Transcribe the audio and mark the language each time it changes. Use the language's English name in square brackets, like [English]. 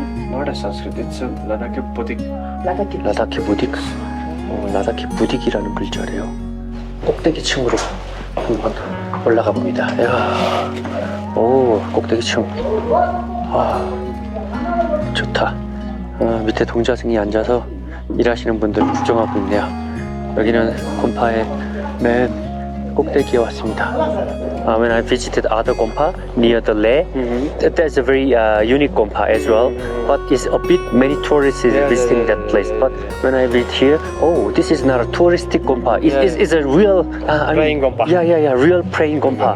[English] Not a Sanskrit, it's a Ladakhi Buddhic. [Korean] 라다키 부딕? 라다키 부딕이라는 글자래요. 꼭대기층으로 한번 올라가 봅니다. 이야, 꼭대기층. 좋다. 밑에 동자승이 앉아서 일하시는 분들 구경하고 있네요. 여기는 곰파의 맨 꼭대기에 왔습니다. [English] When I visited other Gompa near the Leh, there's a very unique Gompa as well. But it's a bit many tourists is visiting that place. But when I visit here, this is not a touristic Gompa. It's a real Praying Gompa. Yeah, real praying Gompa.